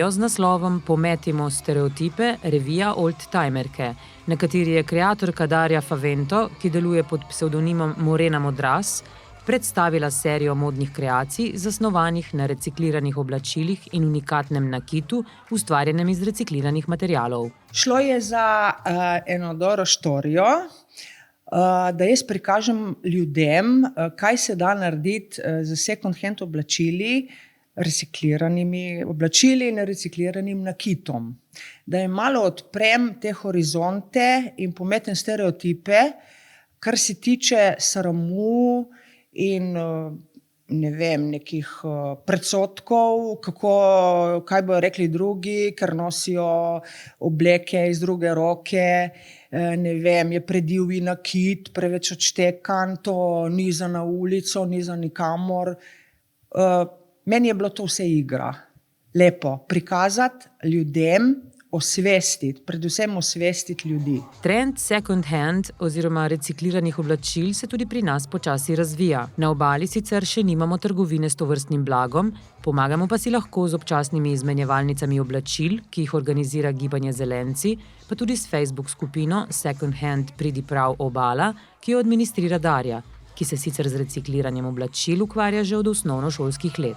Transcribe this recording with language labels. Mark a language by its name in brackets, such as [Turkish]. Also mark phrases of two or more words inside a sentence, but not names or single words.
[Slovenian] z naslovom Pometimo stereotipe, revija Oldtimerke, na kateri je kreatorka Darja Favento, ki deluje pod psevdonimom Morena Modras, predstavila serijo modnih kreacij, zasnovanih na recikliranih oblačilih in unikatnem nakitu, ustvarjenem iz recikliranih materialov. Šlo je za eno dobro štorijo, da jaz prikažem ljudem, kaj se da narediti z [English] second hand [Slovenian] oblačili, recikliranimi oblačili in recikliranim nakitom. Da jim malo odprem te horizonte in pometem stereotipe, kar se tiče sramu in nekih predsotkov, kaj bojo rekli drugi, ker nosijo obleke iz druge roke, je predivji nakit, preveč odštekan, to ni za na ulico, ni za nikamor. Meni je bilo to vse igra. Lepo prikazati ljudem, osvestiti, predvsem osvestiti ljudi. Trend [English] second hand [Slovenian] oziroma recikliranih oblačil se tudi pri nas počasi razvija. Na obali sicer še nimamo trgovine s tovrstnim blagom, pomagamo pa si lahko z občasnimi izmenjevalnicami oblačil, ki jih organizira Gibanje Zelenci, pa tudi s Facebook skupino Second Hand Pridi prav obala, ki jo administrira Darja, ki se sicer z recikliranjem oblačil ukvarja že od osnovnošolskih let.